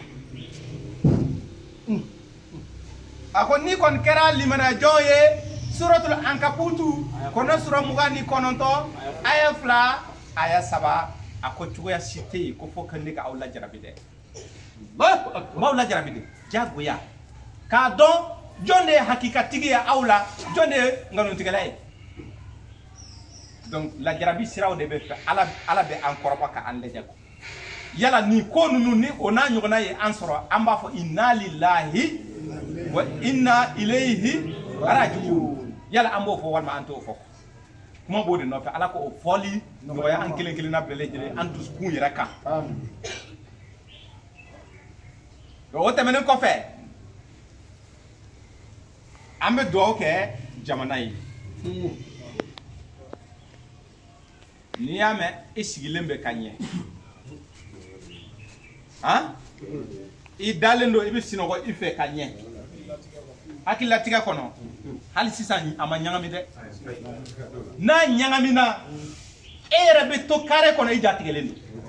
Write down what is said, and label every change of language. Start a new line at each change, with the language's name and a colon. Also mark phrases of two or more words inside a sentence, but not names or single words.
Bambara: a ko ni kɔni kɛra limanajɔn ye suratul ankabutu Kuranɛ sura 29 aya 2 aya 3 a ko cogoya si tɛ yen ko fo ka ne ka aw lajarabi dɛ m'aw lajarabi dɛ jagoya k'a dɔn jɔn de ye hakikatigi ye aw la jɔn de ye nkalontigɛla ye donc lajarabi siraw de bɛ fɛ ala bɛ an kɔrɔbɔ ka an lajɛ yala nin ko ninnu ni o n'a ɲɔgɔnna ye an sɔrɔ an b'a fɔ
Arabic: إنا لله وإنا إليه راجعون
Bambara: yala an b'o fɔ walima an t'o fɔ kuma b'o de nɔfɛ ala k'o fɔli nɔgɔya an kelen kelenna bɛɛ lajɛlen an dusukun yɛrɛ kan o tɛmɛnen kɔfɛ an bɛ dugawu kɛ jamana ye n'i y'a mɛn i sigilen bɛ ka ɲɛ i dalen don i bɛ sinɔgɔ i fɛ ka ɲɛ hakililatigɛ kɔnɔ hali sisan a ma ɲagami dɛ n'a ɲagamina e yɛrɛ bɛ to kare kɔnɔ i jatigɛlen don